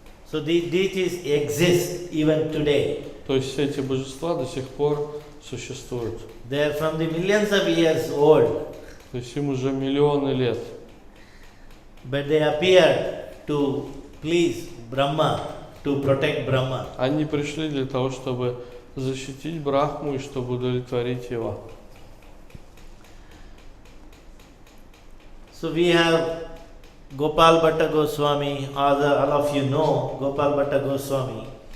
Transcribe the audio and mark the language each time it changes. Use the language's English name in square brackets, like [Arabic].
[English] So these deities exist even today. [Russian] То есть все эти божества до сих пор существуют. [English] They are from the millions of years old. [Russian] То есть им уже миллионы лет. [English] But they appear to please Brahma, to protect Brahma. [Russian] Они пришли для того, чтобы защитить Брахму и чтобы удовлетворить его. [English] So we have Gopal Bhatta Goswami, all of you know Gopal Bhatta Goswami.